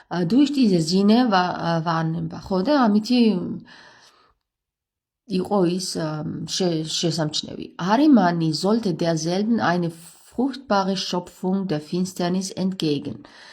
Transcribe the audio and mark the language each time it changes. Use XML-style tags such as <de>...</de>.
<de>durch diese Sinne wahrnehmbar.</de> <ka>ხო და ამითი იყო ის შესამჩნევი.</ka> <de>Arimani sollte derselben eine fruchtbare Schöpfung der Finsternis entgegnen.</de>